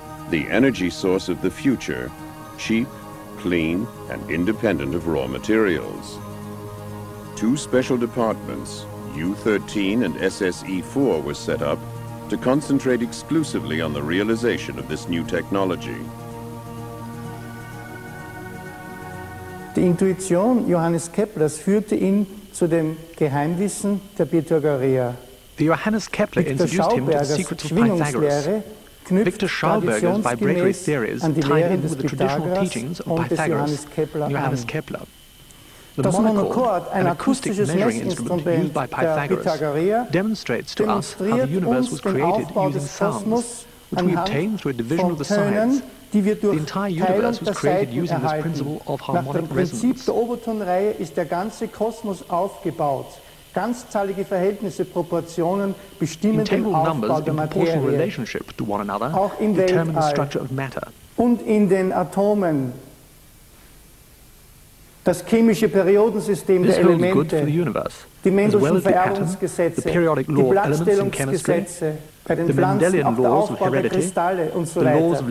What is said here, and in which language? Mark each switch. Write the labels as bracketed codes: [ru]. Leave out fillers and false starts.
[en] the energy source of the future, cheap, clean, and independent of raw materials. Two special departments, U-13 and SSE-4, were set up to concentrate exclusively on the realization of this new technology. [de] Die Intuition Johannes Keplers führte ihn zu dem Geheimwissen der Pythagoreer. [en] Johannes Kepler introduced him to the secrets of Pythagoras. Victor Schauberger's vibratory theories tied in with the traditional teachings of Pythagoras and Johannes Kepler. The monochord, an acoustic measuring instrument used by Pythagoras, demonstrates to us how the universe was created using sounds, which we obtain through a division of the sides. The entire universe was created using this principle of harmonic resonance. [de] Der Obertonreihe ist der ganze Kosmos aufgebaut. Ganzzahlige Verhältnisse, Proportionen bestimmen den Aufbau der Materie. Auch im Weltall und in den Atomen. Das chemische Periodensystem der Elemente, die Mendelschen Vererbungsgesetze, die Blattstellungsgesetze, bei den Pflanzen auch der Aufbau der Kristalle und so weiter.